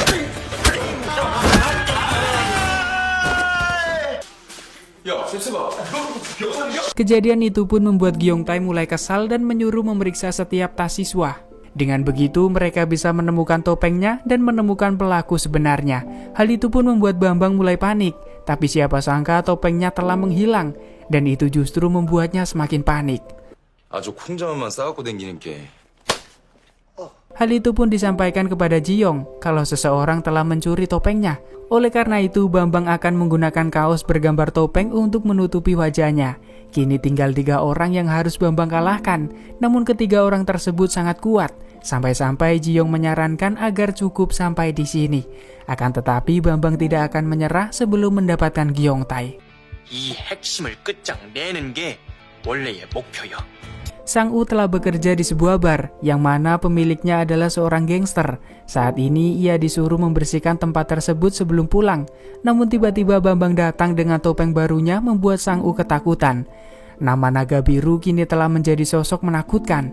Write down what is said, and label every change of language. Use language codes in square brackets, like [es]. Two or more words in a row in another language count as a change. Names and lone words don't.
[id] Kejadian itu pun membuat Gyeongtae mulai kesal dan menyuruh memeriksa setiap tas siswa. Dengan begitu, mereka bisa menemukan topengnya dan menemukan pelaku sebenarnya. Hal itu pun membuat Bambang mulai panik. Tapi siapa sangka topengnya telah menghilang. Dan itu justru membuatnya semakin panik. [ko] 아주 콩자만만 싸갖고 댕기는 게. [id] Hal itu pun disampaikan kepada Jiyong kalau seseorang telah mencuri topengnya. Oleh karena itu, Bambang akan menggunakan kaos bergambar topeng untuk menutupi wajahnya. Kini tinggal 3 orang yang harus Bambang kalahkan, namun ketiga orang tersebut sangat kuat. Sampai-sampai Jiyong menyarankan agar cukup sampai di sini. Akan tetapi Bambang tidak akan menyerah sebelum mendapatkan Gyeongtae. [ko] 이 핵심을 끝장내는 게 원래의 목표요. [id] Sang-u telah bekerja di sebuah bar, yang mana pemiliknya adalah seorang gangster. Saat ini ia disuruh membersihkan tempat tersebut sebelum pulang. Namun tiba-tiba Bambang datang dengan topeng barunya membuat Sang-u ketakutan. Nama naga biru kini telah menjadi sosok menakutkan.